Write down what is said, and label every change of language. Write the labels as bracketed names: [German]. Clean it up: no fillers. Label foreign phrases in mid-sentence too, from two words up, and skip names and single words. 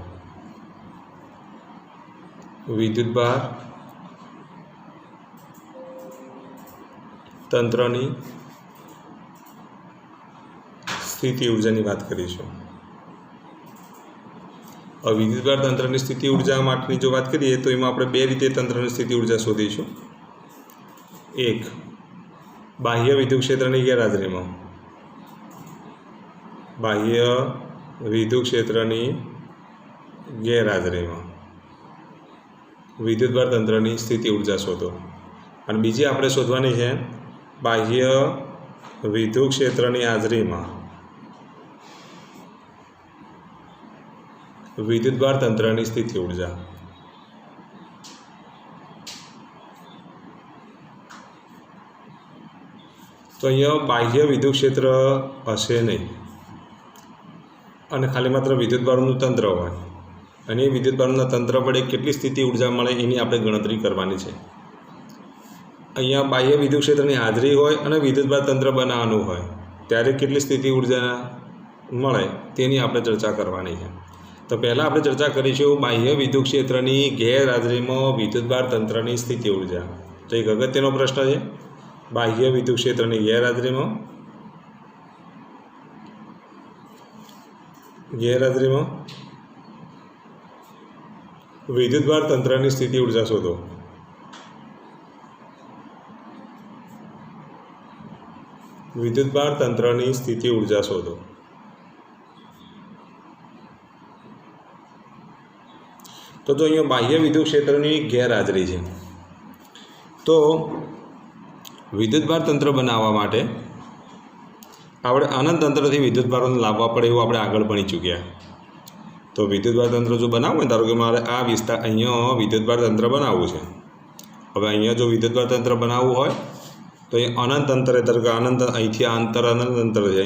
[Gujarati] વિદ્યુતભાર તંત્રની સ્થિતિ ઊર્જાની વાત કરીશું। ઔર વિદ્યુતભાર તંત્રની સ્થિતિ ઊર્જા માટેની જો વાત કરીએ તો એમાં આપણે બે રીતે તંત્રની સ્થિતિ ઊર્જા શોધીશું। એક, બાહ્ય વિદ્યુત ક્ષેત્રની ગેરહાજરીમાં। બાહ્ય વિદ્યુત ક્ષેત્રની ગેરહાજરીમાં વિદ્યુતભાર તંત્રની સ્થિતિ ઊર્જા શોધો। અને બીજી આપણે શોધવાની છે બાહ્ય વિદ્યુત ક્ષેત્રની હાજરીમાં વિદ્યુતભાર તંત્રની સ્થિતિ ઊર્જા। તો અહીંયા બાહ્ય વિદ્યુત ક્ષેત્ર હશે નહીં અને ખાલી માત્ર વિદ્યુતભારનું તંત્ર હોય અને વિદ્યુતભારના તંત્ર વડે કેટલી સ્થિતિ ઊર્જા મળે એની આપણે ગણતરી કરવાની છે। અહીંયા બાહ્ય વિદ્યુત ક્ષેત્રની હાજરી હોય અને વિદ્યુતભાર તંત્ર બનાવવાનું હોય ત્યારે કેટલી સ્થિતિ ઊર્જા મળે તેની આપણે ચર્ચા કરવાની છે। તો પહેલા આપણે ચર્ચા કરીશું બાહ્ય વિદ્યુત ક્ષેત્રની ગેરહાજરીમાં વિદ્યુતભાર તંત્રની સ્થિતિ ઊર્જા। તો એક અગત્યનો પ્રશ્ન છે। બાહ્ય વિદ્યુત ક્ષેત્રની ગેરહાજરીમાં વિદ્યુતભાર તંત્રની સ્થિતિ ઊર્જા શોધો। વિદ્યુતભાર તંત્રની સ્થિતિ ઊર્જા શોધો। તો જો અહીંયા બાહ્ય વિદ્યુત ક્ષેત્રની ગેરહાજરી હૈ તો વિદ્યુતભાર તંત્ર બનાવવા માટે આપણે અનંત તંત્રથી વિદ્યુતભારોને લાવવા પડે એવું આપણે આગળ ભણી ચૂક્યા। તો વિદ્યુતભાર તંત્ર જો બનાવવું હોય, ધારો કે મારે આ વિસ્તાર અહીંયા વિદ્યુતભાર તંત્ર બનાવવું છે। હવે અહીંયા જો વિદ્યુતભાર તંત્ર બનાવવું હોય તો એ અનંત અંતરે, ધારો કે અનંત અહીંથી આ અંતર અનંત અંતર છે।